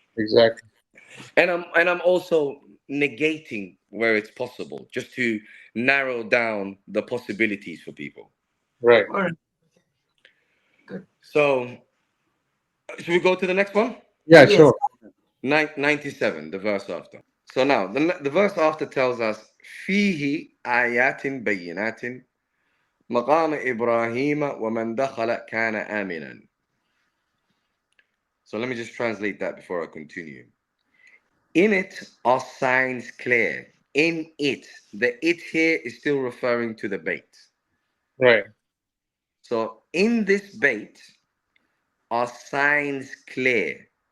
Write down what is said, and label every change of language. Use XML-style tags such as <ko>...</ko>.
<en>Exactly. and I'm also negating where it's possible, just to narrow down the possibilities for people. Right. All right, good. So should we go to the next one? Yeah. Yes. Sure. 97, the verse after. So now, the verse after tells us,</en> <ar>فيه آيات بينات مقام إبراهيم ومن دخل كان آمنا.</ar> <en>So let me just translate that before I continue. In it are signs clear. In it, the it here is still referring to the bait. Right. So in this bait are signs clear.</en>